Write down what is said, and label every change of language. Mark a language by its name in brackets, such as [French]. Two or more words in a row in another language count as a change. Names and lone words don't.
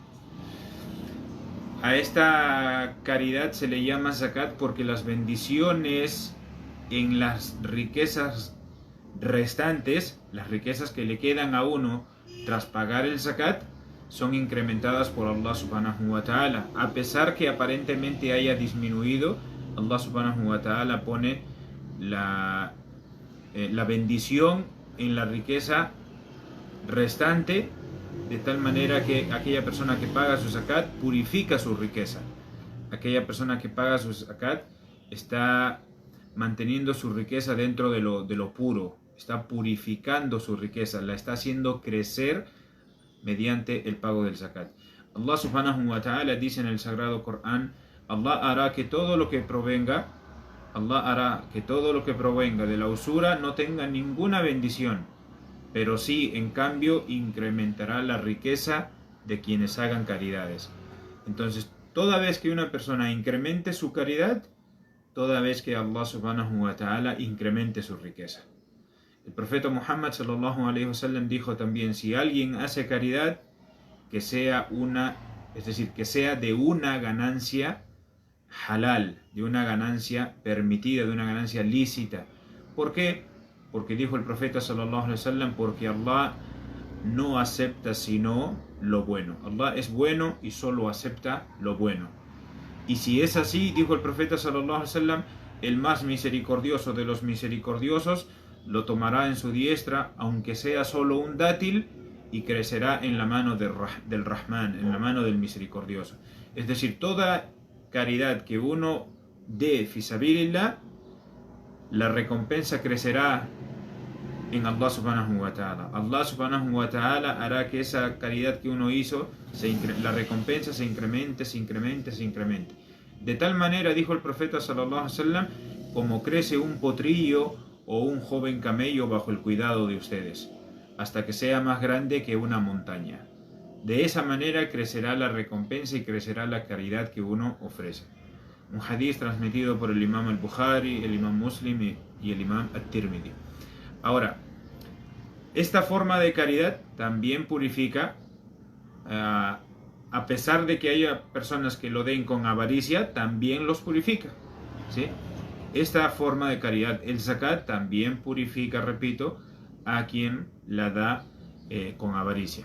[Spanish] A esta caridad se le llama zakat porque las bendiciones en las riquezas restantes, las riquezas que le quedan a uno tras pagar el zakat, son incrementadas por Allah [Arabic] سبحانه وتعالى. [Spanish] A pesar que aparentemente haya disminuido, Allah [Arabic] سبحانه وتعالى [Spanish] pone la bendición en la riqueza restante, de tal manera que aquella persona que paga su zakat purifica su riqueza. Aquella persona que paga su zakat está manteniendo su riqueza dentro de lo puro, está purificando su riqueza, la está haciendo crecer mediante el pago del zakat. Allah [Arabic] سبحانه وتعالى [Spanish] dice en el sagrado Corán: Allah hará que todo lo que provenga de la usura no tenga ninguna bendición, pero sí, en cambio, incrementará la riqueza de quienes hagan caridades. Entonces, toda vez que una persona incremente su caridad, toda vez que Allah [Arabic] سبحانه وتعالى [Spanish] incremente su riqueza. El profeta Muhammad [Arabic] صلى الله عليه وسلم [Spanish] dijo también: si alguien hace caridad, que sea de una ganancia halal, de una ganancia permitida, de una ganancia lícita. ¿Por qué? Porque dijo el profeta [Arabic] صلى الله عليه وسلم: [Spanish] porque Allah no acepta sino lo bueno. Allah es bueno y solo acepta lo bueno. Y si es así, dijo el profeta [Arabic] صلى الله عليه وسلم, [Spanish] el más misericordioso de los misericordiosos lo tomará en su diestra, aunque sea solo un dátil, y crecerá en la mano del Rahman, en la mano del misericordioso. Es decir, toda caridad que uno dé fisabilillah, la recompensa crecerá en Allah [Arabic] سبحانه وتعالى. [Spanish] Allah [Arabic] سبحانه وتعالى [Spanish] hará que esa caridad que uno hizo, la recompensa se incremente. De tal manera, dijo el profeta [Arabic] صلى الله عليه وسلم, [Spanish] como crece un potrillo o un joven camello bajo el cuidado de ustedes, hasta que sea más grande que una montaña. De esa manera crecerá la recompensa y crecerá la caridad que uno ofrece. Un hadith transmitido por el imam al-Bukhari, el imam Muslim y el imam at-Tirmidhi. Ahora, esta forma de caridad también purifica, a pesar de que haya personas que lo den con avaricia, también los purifica, ¿sí? Esta forma de caridad, el zakat, también purifica, repito, a quien la da con avaricia.